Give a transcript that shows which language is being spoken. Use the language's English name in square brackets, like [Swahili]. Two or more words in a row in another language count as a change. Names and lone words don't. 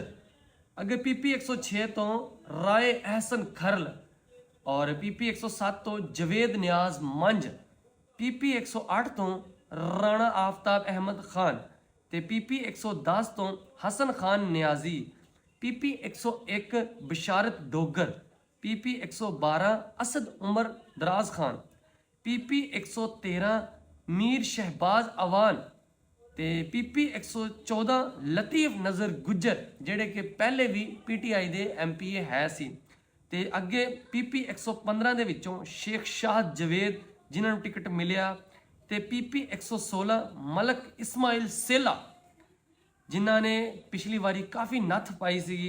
[Punjabi] ਅੱਗੇ PP 106 ਤੋਂ ਰਾਏ ਅਹਿਸਨ ਖਰਲ और PP 107 ਤੋਂ ਜਵੇਦ ਨਿਆਜ਼ ਮੰਝ। PP 108 ਤੋਂ ਰਾਣਾ ਆਫਤਾਬ ਅਹਿਮਦ ਖਾਨ ਤੇ PP 110 ਤੋਂ ਹਸਨ ਖਾਨ ਨਿਆਜ਼ੀ। PP 101 ਬਿਸ਼ਾਰਤ ਡੋਗਰ। PP 112 असद उमर दराज खान। PP 113 मीर शहबाज अवान ਤੇ PP 114 ਲਤੀਫ ਨਜ਼ਰ ਗੁੱਜਰ, ਜਿਹੜੇ ਕਿ ਪਹਿਲੇ ਵੀ PTI ਦੇ MPA ਹੈ ਸੀ। ਤੇ ਅੱਗੇ PP 115 ਦੇ ਵਿੱਚੋਂ ਸ਼ੇਖ ਸ਼ਾਹ ਜਵੇਦ ਜਿਨ੍ਹਾਂ ਨੂੰ ਟਿਕਟ ਮਿਲਿਆ। ਤੇ PP 116 ਮਲਕ ਇਸਮਾਇਲ ਸੇਲਾ ਜਿਨ੍ਹਾਂ ਨੇ ਪਿਛਲੀ ਵਾਰੀ ਕਾਫੀ ਨੱਥ ਪਾਈ ਸੀਗੀ।